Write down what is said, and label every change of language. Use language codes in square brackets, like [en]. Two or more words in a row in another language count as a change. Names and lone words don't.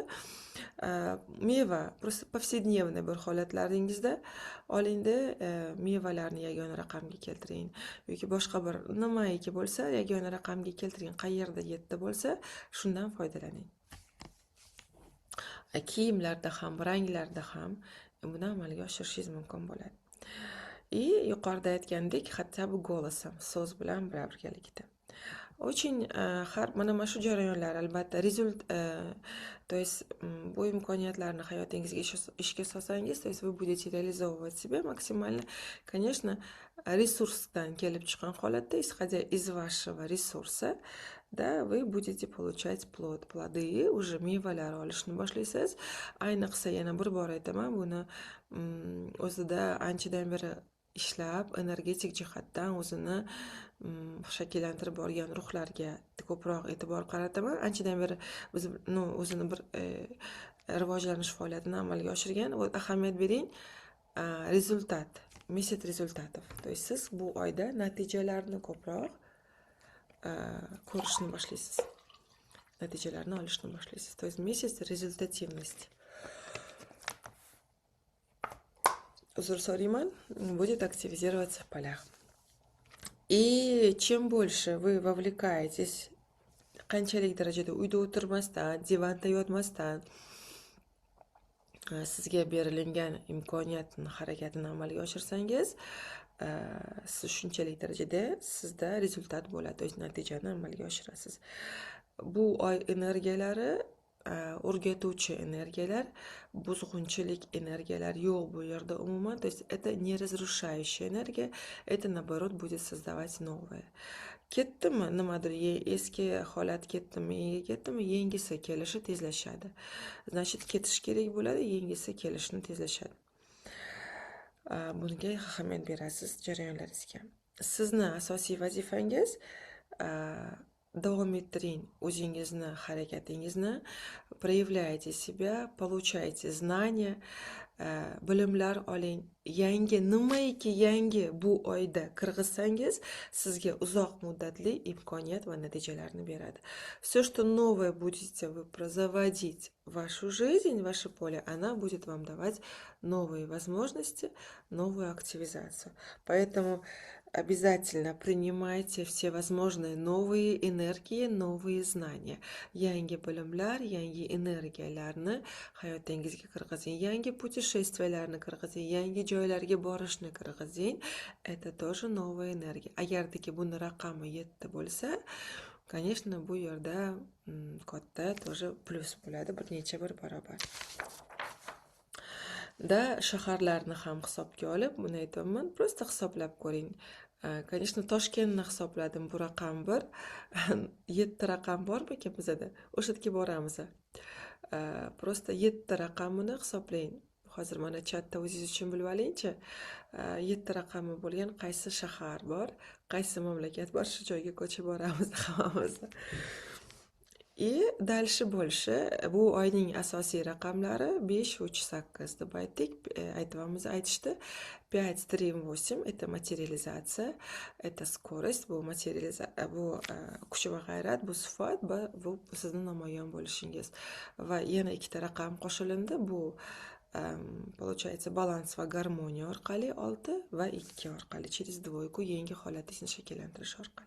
[uz] Meva [ru] просто повседневный [uz] bir holatlaringizda olingda, mevalarni yagona raqamga keltiring yoki boshqa bir nimaiki bo'lsa yagona raqamga keltiring. Qayerda 7 bo'lsa, shundan foydalaning. Kiyimlarda ham, ranglarda ham buni amalga oshirishingiz mumkin bo'ladi. И yuqorida aytgandek, [ru] хотя бы голосом, [uz] so'z bilan birgalikda. Очень mana shu jarayonlar albatta [ru] то есть [uz] bu imkoniyatlarni hayotingizga ishga solsangiz, [ru] то есть вы будете реализовывать себя максимально, конечно, [uz] resursdan kelib chiqqan holatda, [ru] исходя из вашего ресурса, да, вы будете получать плоды, уже [uz] mevalar olishni boshlaysiz. Ayniqsa yana bir bor aytaman, buni o'zida anchadan beri ishlab, energetik jihatdan o'zini shakllantirib borgan ruhlarga ko'proq e'tibor qarataman. Anchadan beri biz o'zini bir rivojlanish faoliyatini amalga oshirgan. Ahamiyat bering, rezultat, [ru] месяц результатов. То есть [uz] siz bu oyda natijalarni ko'proq ko'rishni boshlaysiz. Natijalarni olishni boshlaysiz. [ru] То есть месяц результативности. [uz] Uzr so'rayman, [ru] будет активизироваться в полях. И чем больше вы вовлекаетесь, [uz] qanchalik darajada uyda o'tirmasdan, divanda yotmasdan sizga berilgan imkoniyatni, harakatni amalga oshirsangiz, siz shunchalik darajada sizda rezultat bo'ladi, natijani amalga oshirasiz. Bu oy energiyalari o'rgatuvchi energiyalar, buzg'unchilik energiyalar yo'q bu yerda umuman. [ru] То есть это не разрушающая энергия, это наоборот будет создавать новое. [uz] Ketdimi, nimadir eski holat ketdimi, yangisi kelishi tezlashadi. Значит, ketish kerak bo'ladi, yangisi kelishini tezlashadi. Bunga ahamiyat berasiz jarayonlaringizga. Sizni asosiy vazifangiz davom ettiring o'zingizni harakatingizni, [ru] проявляйте себя, получайте знания, [uz] bilimlar oling. Nimaiki yangi bu oyda kirgizsangiz, sizga uzoq muddatli imkoniyat va natijalarni beradi. [ru] Все, что новое будете вы заводить в вашу жизнь, в ваше поле, она будет вам давать новые возможности, новую активизацию. Поэтому обязательно принимайте все возможные новые энергии, новые знания. [uz] Yangi bilimlar, yangi energiyalarni hayotingizga kirgizing, yangi путешествияlarni kirgizing, yangi joylarga borishni kirgizing. [ru] Это тоже новая энергия. [uz] Agardiki buni raqami 7 bo'lsa, конечно, bu yerda katta тоже plus bo'ladi, bir necha bir barobar. Da shaharlarni ham hisobga olib, buni aytaman, просто hisoblab ko'ring. Конечно, Toshkentni hisobladim, bu raqam 1. 7 raqam bormi ekan bizada? O'sha yerga boramiz. Просто 7 raqamini hisoblang. Hozir mana chatda o'zingiz uchun bilib olingchi. 7 raqami bo'lgan qaysi shahar bor, qaysi mamlakat bor, shu joyga ko'chib boramiz hammamiz. [ru] И дальше больше. [uz] Bu oyning asosiy raqamlari 5, 3, 8 deb aytdik. [ru] Aytishdi. 5, 3, 8 это материализация, это скорость, [uz] bu bu kuch va g'ayrat, bu sifat, bu sizning namoyon bo'lishingiz. Va yana ikkita raqam qo'shilindi. Bu получается balans va garmoniya orqali 6 va 2 orqali [ru] через двойку [uz] yangi holatingizni shakllantirish orqali.